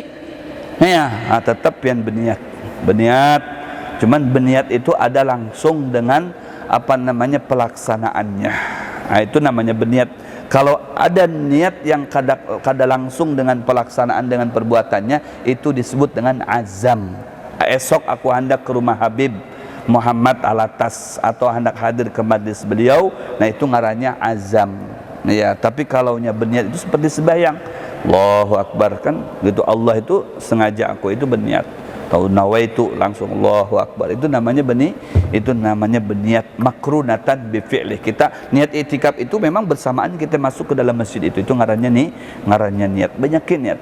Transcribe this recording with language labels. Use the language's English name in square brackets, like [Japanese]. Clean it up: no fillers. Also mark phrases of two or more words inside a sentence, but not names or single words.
[Indonesian] Ya, tetap yang berniat. Cuman berniat itu ada langsung dengan pelaksanaannya. Nah, itu namanya berniat. Kalau ada niat yang kada langsung dengan pelaksanaan dengan perbuatannya, itu disebut dengan azam. Esok aku hendak ke rumah Habib Muhammad Alatas atau hendak hadir ke majlis beliau, nah itu ngarannya azam. Ya, tapi kalaunya berniat itu seperti sembahyang, [Arabic] الله أكبر [Indonesian] kan gitu, Allah itu sengaja aku itu berniat. Tahu nawaitu langsung [Arabic] الله أكبر, [Indonesian] itu namanya berniat [Arabic] مقرونة بالفعل. [Indonesian] Kita niat itikaf itu memang bersamaan kita masuk ke dalam masjid itu ngarannya niat. Banyakin niat.